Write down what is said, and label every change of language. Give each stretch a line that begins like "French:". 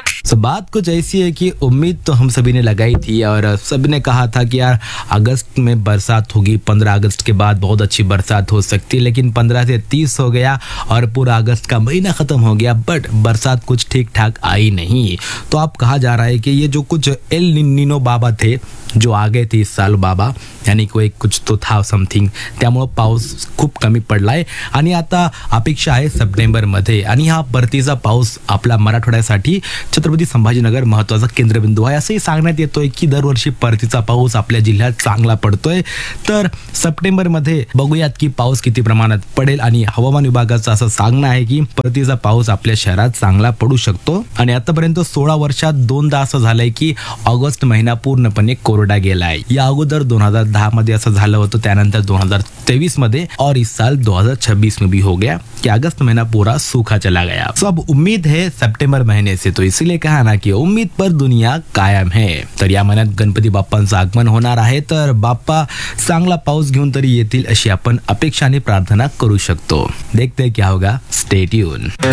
Hindi: तो बात कुछ ऐसी है कि उम्मीद तो हम सभी ने लगाई थी और सभी ने कहा था कि यार अगस्त में बरसात होगी, 15 अगस्त के बाद बहुत अच्छी बरसात हो सकती है, लेकिन 15 से 30 हो गया और पूरा अगस्त का महीना ख़त्म हो गया बट बरसात कुछ ठीक ठाक आई नहीं। तो आप कहा जा रहा है कि ये जो कुछ एल निनो बाबा थे जो आ गए थे इस साल बाबा, यानी कोई कुछ तो था समथिंग,
Marathi: त्यामुळे पाऊस खूप कमी पडलाय आणि आता अपेक्षा आहे सप्टेंबर मध्ये। आणि हा परतीचा पाऊस आपला मराठवाड्यासाठी छत्रपती संभाजीनगर महत्त्वाचा केंद्रबिंदू आहे असंही सांगण्यात येतोय की दरवर्षी परतीचा पाऊस आपल्या जिल्ह्यात चांगला पडतोय। तर सप्टेंबर मध्ये बघूयात की पाऊस किती प्रमाणात पडेल आणि हवामान विभागाचं असं सांगणं आहे की परतीचा पाऊस आपल्या शहरात चांगला पडू शकतो। आणि आतापर्यंत 16 वर्षात 2 असं झालंय की ऑगस्ट महिना पूर्णपणे कोरडा गेलाय। या अगोदर 2010 असं झालं होतं, त्यानंतर 2023 मध्ये
Hindi: और इस साल 2026 में भी हो गया कि अगस्त महिना पूरा सूखा चला गया। सो अब उम्मीद है सप्टेंबर महीने से, तो इसीलिए कहा ना कि उम्मीद पर दुनिया कायम है।
Marathi: तर या महिन्यात गणपती बाप्पांचं आगमन होणार आहे, तर बाप्पा चांगला पाऊस घेऊन तरी येतील अशी आपण अपेक्षा आणि प्रार्थना करू शकतो।
Hindi: देखते क्या होगा, स्टे ट्यून।